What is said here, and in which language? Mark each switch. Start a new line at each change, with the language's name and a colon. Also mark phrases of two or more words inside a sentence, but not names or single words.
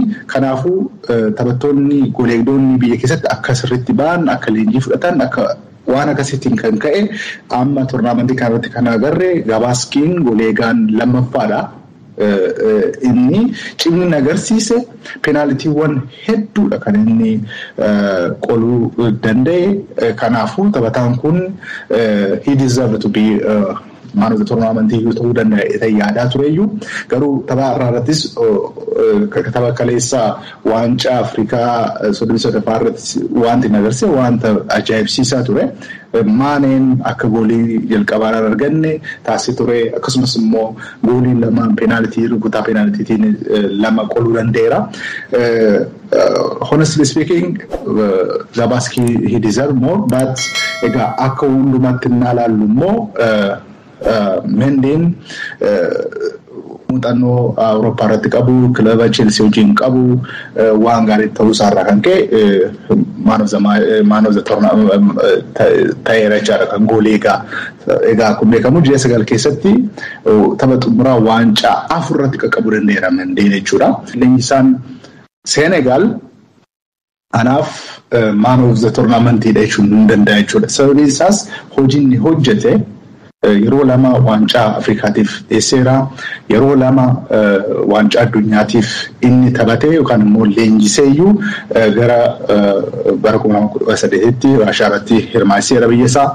Oromo: Kanaafuu taphattoonni goolii eegdonni biyya keessatti akka sirriitti ba'an, akka leenjii fudhatan, akka waan akkasiitiin kan ka'e amma toornaamentii kanarratti kan agarre Gabaskiin goolii eegaan lammaffaadha. Inni cimni agarsiise peenaalitiiwwan hedduudha kan inni qoluu danda'e. Kanaafuu taphataan kun
English: he deserved to be man of the tournament
Oromo: ta'uu danda'e yaadaa tureyyuu garuu tapha irrattis tapha kaleessaa waancaa Afrikaa 33 irratti wanti agarsiise wanta ajaa'ibsiisaa ture. Maaneen akka goolii jalqabaa arganne taasise ture akkasumas immoo goolii lama peenaalitii rukutaa peenaalitiitiin lama qoluu danda'eera.
English: Honestly speaking, Gabaski he deserve more, but
Oromo: egaa akka hundumatti ilaallu immoo Mendeen muuxannoo Awurooppaa irratti qabu, kilaba Chelsea wajjin qabu waan gaarii ta'uu isaarraa kan ka'e
English: man of the tournament
Oromo: ta'eera jechaadha kan goolii egaa kun beekamu ji'a 9 keessatti tapha xumuraa waancaa 4 irratti qaqqabuu danda'eera Mendeen jechuudha. Leenjisaan Senegal anaaf
English: man of the tournament
Oromo: jechuun hin danda'a jechuudha. Sababni isaas hojiin hojjete yeroo lama waancaa Afrikaatiif dhiyeesseera. Yeroo lama waancaa addunyaatiif inni taphate yookaan immoo leenjiseeyyuu gara bara 2018tti Raashiyaa irratti hirmaachiseera biyya isaa.